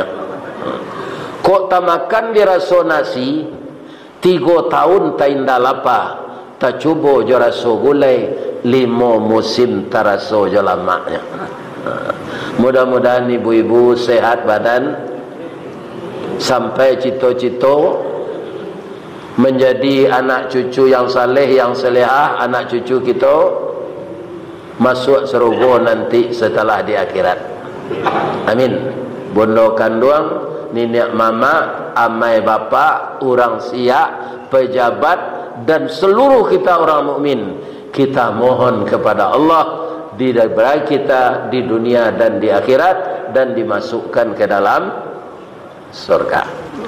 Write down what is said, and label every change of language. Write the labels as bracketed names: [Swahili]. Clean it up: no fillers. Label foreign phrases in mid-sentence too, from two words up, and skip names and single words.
[Minangkabau] Kok tamakan diraso nasi 3 tahun tainda lapa, tak cubo jo raso gulai 5 musim taraso jo lamaknya. [Indonesian] Mudah-mudahan ibu-ibu sehat badan sampai cito-cito menjadi anak cucu yang saleh, yang salehah, anak cucu kita masuk surga nanti setelah di akhirat. Amin. [Minangkabau] Bondo kandung, [Indonesian] nenek mama, amai bapa, orang siak, pejabat dan seluruh kita orang mukmin, kita mohon kepada Allah diberi kita di dunia dan di akhirat dan dimasukkan ke dalam surga.